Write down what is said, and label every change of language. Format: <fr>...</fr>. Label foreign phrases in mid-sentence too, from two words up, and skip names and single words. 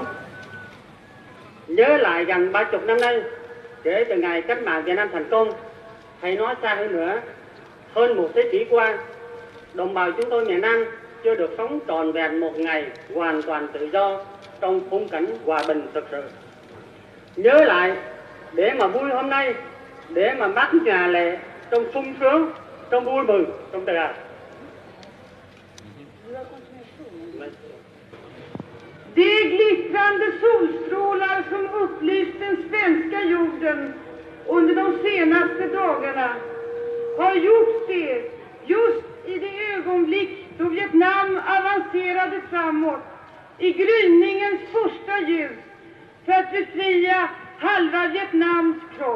<vi>Nhớ lại gần 30 năm nay, kể từ ngày cách mạng Việt Nam thành công, hay nói xa hơn nữa, hơn một thế kỷ qua, đồng bào chúng tôi miền Nam chưa được sống trọn vẹn một ngày hoàn toàn tự do trong khung cảnh hòa bình thực sự. Nhớ lại để mà vui hôm nay, để mà bát nhà lệ trong sung sướng, trong vui mừng, trong tự hào.</vi> <sv>De glittrande solstrålar som upplyst den svenska jorden under de senaste dagarna har gjort det just i det ögonblick då Vietnam avancerade framåt i gryningens första ljus för att befria halva Vietnams kropp.</sv>